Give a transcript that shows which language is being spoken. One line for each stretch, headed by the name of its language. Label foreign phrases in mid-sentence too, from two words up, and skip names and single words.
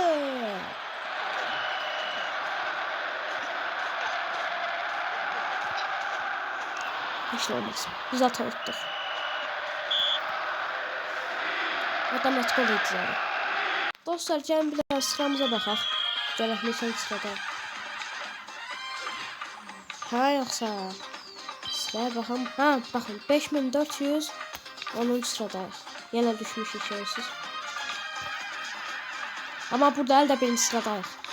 Turkish: Hiç olmaz. Biz hata ettik. Adam etki oldu zaten. Dostlar gelin biraz sıramıza
Azerbaijani: baxaq. Gələk neçən sırada. Ha yoxsa sıraya baxım. Ha baxın 5410 sıradayıq. Yenə düşmüşük şeysiz. Ama burada əldə birinci sıradayıq.